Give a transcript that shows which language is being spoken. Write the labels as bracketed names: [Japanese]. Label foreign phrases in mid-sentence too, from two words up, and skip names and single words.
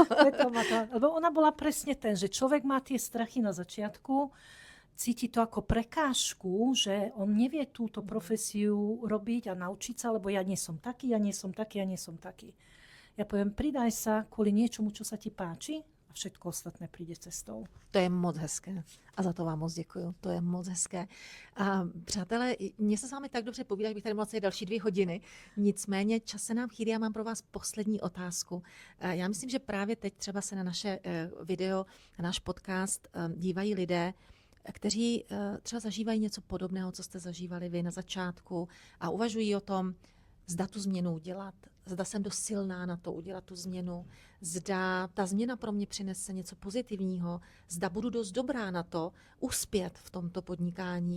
[Slovak] Lebo ona bola presne ten, že človek má tie strachy na začiatku, cíti to ako prekážku, že on nevie túto profesiu robiť a naučiť sa, lebo ja nie som taký, ja nie som taký, ja nie som taký. Ja poviem, pridaj sa kvôli niečomu, čo sa ti páči a všetko ostatné príde cestou. [Czech] To je moc hezké. A za to vám moc děkuju. To je moc hezké. A přátelé, mně se s vámi tak dobře povídá, že bych tady mohla celé další 2 hodiny. Nicméně čas se nám chýlí. Já mám pro vás poslední otázku. Já myslím, že právě teď třeba se na naše video, na náš podcast dívají lidé, kteří třeba zažívají něco podobného, co jste zažívali vy na začátku a uvažují o tom, zda tu změnu udělat, zda jsem dost silná na to udělat tu změnu, zda ta změna pro mě přinese něco pozitivního, zda budu dost dobrá na to uspět v tomto podnikání.